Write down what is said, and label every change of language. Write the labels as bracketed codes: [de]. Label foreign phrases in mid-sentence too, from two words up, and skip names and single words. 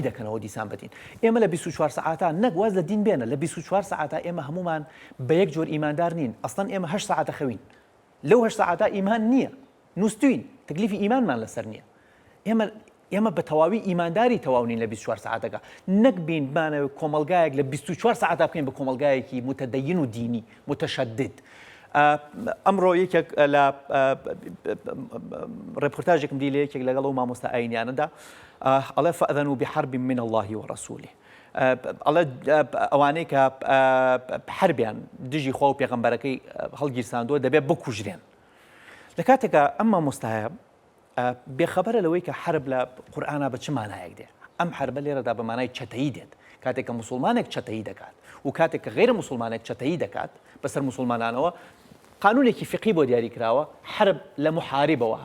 [ckb] دەکەنەوە دیسان بەدین ئێمە لە 24 ساعتە نەگواز لە دین بێنە لە 24 ساعتە ئێمە هەمومان بە یەک جۆر ئیماندار نین ئەسڵەن ئێمە 8 ساعتە خەوین لەو 8 ساعتە ئیمان نییە نووسین تەکلیفی ئیمانمان لەسەر نییە ئێمە بە تەواوی ئیمانداری تەواونین لە 24 ساعتەکە نەک بینمانەوە کۆمەلگایەک لە 24 ساعتە بکەین بە کۆمەلگایەکی متەدەین و دینی متەشەدد ئەمڕۆ یەکێک لە ڕێپۆرتاژێکم دی لە یەکێک لەگەڵ و مامۆستا ئاینیانەدا ئەڵێ [ar] فەئذەنوا بحرب من الله ورسوله [ckb] ئەڵێ ئەوانەی کە حربیان دژی خوا و پێغەمبەرەکەی هەڵگیرساندووە دەبێت بکوژرێن لە کاتێکە ئەم مامۆستایە بێخەبەرە لەوەی کە حرب لە قورئانە بە چ مانایەک دێت ئەم حربە لێرەدا بە مانای چەتەیی دێت کاتێک کە موسڵمانێک چەتەیی دەکات و کاتێک کە غیرە موسڵمانێک چەتەیی دەکات بەسەر موسڵمانانەوە قانونێکی فقی بۆ دیاری کراوە حرب لە محاربەوە